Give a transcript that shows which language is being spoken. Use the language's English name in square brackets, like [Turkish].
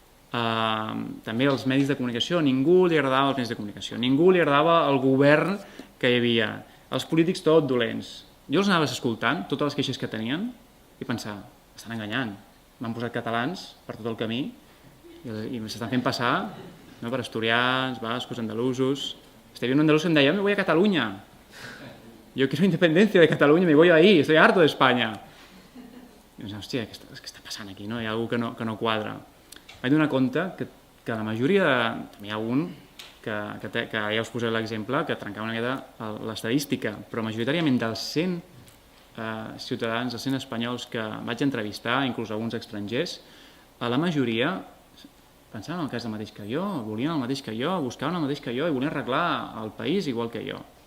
[Catalan] També els medis de comunicació, ningú li agradava els medis de comunicació, ningú li agradava el govern que hi havia, els polítics tot dolents. Jo els anaves escoltant, totes les queixes que tenien, i pensava, estan enganyant, m'han posat catalans per tot el camí i s'estan fent passar per asturians, bascos, andalusos. Hi havia un andalús que em deia, [Spanish] me voy a Catalunya, yo quiero independencia de Cataluña, me voy ahí, estoy harto de España. [Catalan] I pensava, hòstia, què està passant aquí? Hi ha algú que no quadra. Vaig donar compte que la majoria, també hi ha un, que ja us posaré l'exemple, que trencava una mica l'estadística, però majoritàriament dels 100 ciutadans, dels 100 espanyols que vaig entrevistar, inclús alguns estrangers, la majoria pensaven el cas del mateix que jo, volien el mateix que jo, buscaven el mateix que jo i volien arreglar el país igual que jo.